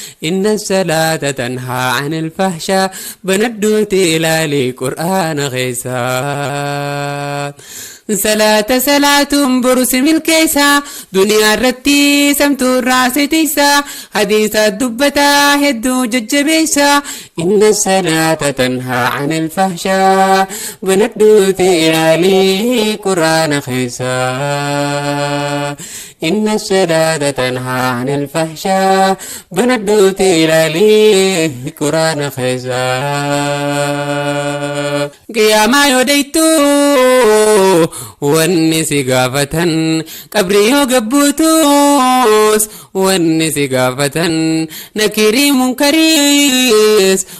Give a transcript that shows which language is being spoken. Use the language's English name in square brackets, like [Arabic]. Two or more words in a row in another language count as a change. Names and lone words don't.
[Arabic] إن الصلاة تنهى عن الفحشاء, [Oromo] banadduuti ilaalii Qur'aana keessa. Salaata salaatuun boru si milkeessa, duniyaa irratti samtuu irraa si tiisa, hadiisa dubbataa hedduu jajjabeessa. [Arabic] إن الصلاة تنهى عن الفحشاء. [Oromo] Banadhuuti ilaalii Qur'aana keessa. [Arabic] إن الصلاة تنهى عن الفحشاء. [Oromo] Banadhuuti ilaalii Qur'aana keessa. Qiyaamaa yoo deeytu, wanni si gaafatan, qabrii yoo gabbuutus, Wanni si gaafatan, nakirii munkariis.